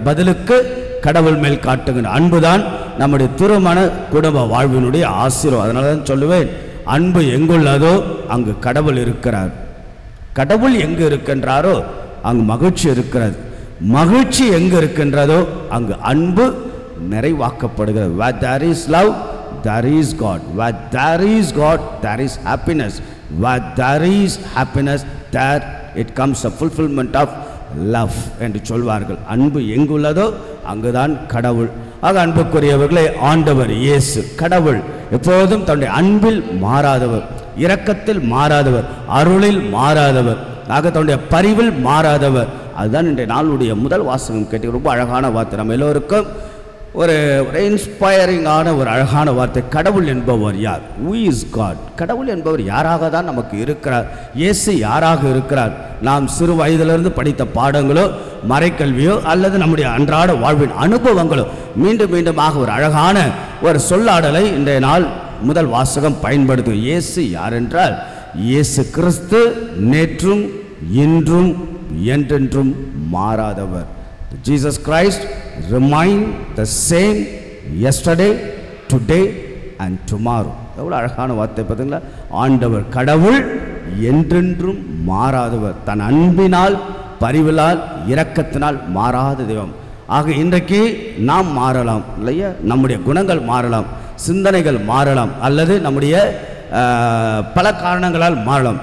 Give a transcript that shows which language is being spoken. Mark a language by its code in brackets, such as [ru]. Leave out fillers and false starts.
[ta] பதிலுக்கு கடவுள் மேல் காட்டுகின்ற அன்புதான் நம்முடைய திருமண குடும்ப வாழ்வினுடைய ஆசீர்வாதம். அதனால தான் சொல்லுவேன், அன்பு எங்குள்ளதோ அங்கு கடவுள் இருக்கிறார். கடவுள் எங்கு இருக்கின்றாரோ அங்கு மகிழ்ச்சி இருக்கிறது. மகிழ்ச்சி எங்கு இருக்கின்றதோ அங்கு அன்பு நிறைவாக்கப்படுகிறது. [en] where there is love there is God, where there is God there is happiness, where there is happiness there it comes a fulfillment of love [ta] என்று சொல்வார்கள். அன்பு எங்குள்ளதோ அங்குதான் கடவுள். ஆக அன்புக்குரியவர்களே, ஆண்டவர் இயேசு கடவுள் எப்போதும் தன்னுடைய அன்பில் மாறாதவர், இரக்கத்தில் மாறாதவர், அருளில் மாறாதவர், ஆக தன்னுடைய பரிவில் மாறாதவர். அதுதான் இன்றைய நாளுடைய முதல் வாசகம் கேட்டு ரொம்ப அழகான வார்த்தை. நம்ம எல்லோருக்கும் ஒரு இன்ஸ்பைரிங்கான ஒரு அழகான வார்த்தை. கடவுள் என்பவர் யார்? [en] who is God? [ta] கடவுள் என்பவர் யாராக தான் நமக்கு இருக்கிறார்? இயேசு யாராக இருக்கிறார்? நாம் சிறு வயதிலிருந்து படித்த பாடங்களோ மறைக்கல்வியோ அல்லது நம்முடைய அன்றாட வாழ்வின் அனுபவங்களோ மீண்டும் மீண்டுமாக ஒரு அழகான ஒரு சொல்லாடலை இன்றைய நாள் முதல் வாசகம் பயன்படுத்தும். இயேசு யார் என்றால், இயேசு கிறிஸ்து நேற்றும் இன்றும் என்றென்றும் மாறாதவர். [en] Jesus Christ remain the same yesterday, today and tomorrow. [ta] எவ்வளவு அழகான வார்த்தை பார்த்தீங்களா? ஆண்டவர் கடவுள் என்றென்றும் மாறாதவர், தன் அன்பினால் பரிவிலால் இரக்கத்தினால் மாறாத தெய்வம். ஆக இன்றைக்கு நாம் மாறலாம் இல்லையா? நம்முடைய குணங்கள் மாறலாம், சிந்தனைகள் மாறலாம், அல்லது நம்முடைய பல காரணங்களால் மாறலாம்.